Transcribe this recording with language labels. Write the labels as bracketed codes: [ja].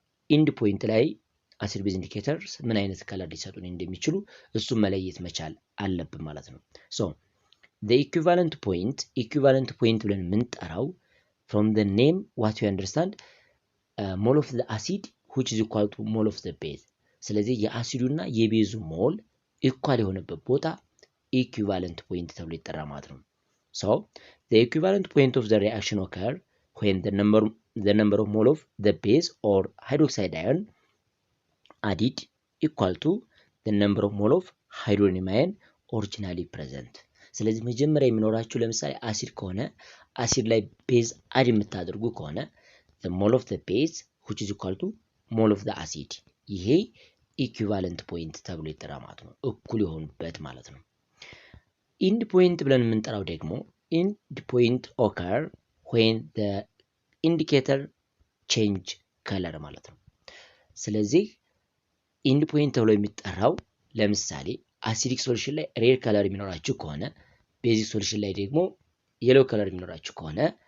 [en] end point [am] ላይ አሲድ ቤዝ ኢንዲኬተር ምን አይነት ከለር ሊሰጡን እንደሚችሉ እሱን መለየት መቻል አለብን ማለት ነው። [en] so the equivalent point [am] ብለን የምንጠራው [en] from the name what you understand mole of the acid which is equal to mole of the base. [am] ስለዚህ የአሲዱና የቤዙ ሞል ኢኳል የሆነበት ቦታ equivalent point ተብሎ ይጠራል ማለት ነው። [en] so the equivalent point of the reaction occur when the number of mole of the base or hydroxide ion added equal to the number of mole of hydrogen ion originally present. [am] ስለዚህ መጀመሪያ የሚኖራችሁ ለምሳሌ አሲድ ከሆነ አሲድ ላይ ቤዝ አድ የምታደርጉ ከሆነ [en] the mole of the base which is equal to mole of the acid [am] ይሄ equivalent point ተብሎ ይጠራል ማለት ነው፣ እኩል የሆኑበት ማለት ነው። [en] end point ብለን የምንጠራው ደግሞ end point occur when the indicator change color [am] ማለት ነው። ስለዚህ end point ተብሎ የሚጠራው ለምሳሌ አሲዲክ ሶሉሽን ላይ ሬድ ከለር የሚኖራችሁ ከሆነ ቤዚክ ሶሉሽን ላይ ደግሞ የሎ ከለር የሚኖራችሁ ከሆነ